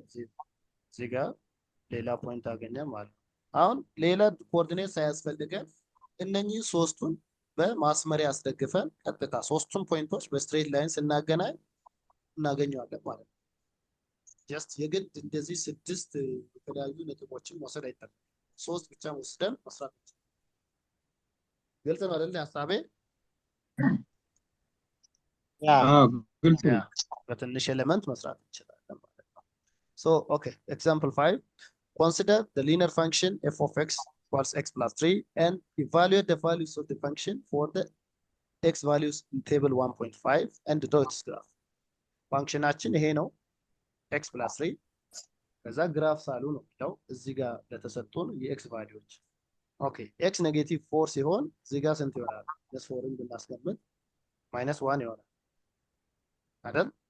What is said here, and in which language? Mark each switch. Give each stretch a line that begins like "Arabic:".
Amharic: እዚህ ጋር ሌላ ፖይንት አገኘ ማለት ነው። አሁን ሌላ ኮኦርዲኔት ሳያስፈልገን እነኚህ ሶስቱን በማስመሪያ አስደግፈን ቀጥታ ሶስቱን ፖይንቶች በስትሬት ላይን ስናገናኝ እናገኘዋለን ማለት ነው። ጀስት የግድ እንደዚህ 6 የተለያዩ ነጥቦችን መውሰድ አይጠበቅም። 3 ብቻ ወስደን መስራት እንችላለን። ግልጽ ነው አይደል ሐሳቤ? ግልጽ ነው። በትንሽ ኤሌመንት መስራት እንችላለን ማለት ነው።
English: ሶ ኦኬ ኤግዛምፕል 5 consider the linear function f of x equals x plus 3 and evaluate the values of the function for the x values in table 1.5 and draw its graph.
Amharic: ፋንክሽናችን ይሄ ነው x plus 3 ከዛ ግራፍ ሳሉ ነው የሚለው እዚህ ጋር ለተሰጡን የኤክስ ቫልዩዎች። ኦኬ ኤክስ ኔጌቲቭ 4 ሲሆን እዚህ ጋር ስንት ይሆናል? +4ን ብናስቀምጥ -1 ይሆናል አይደል?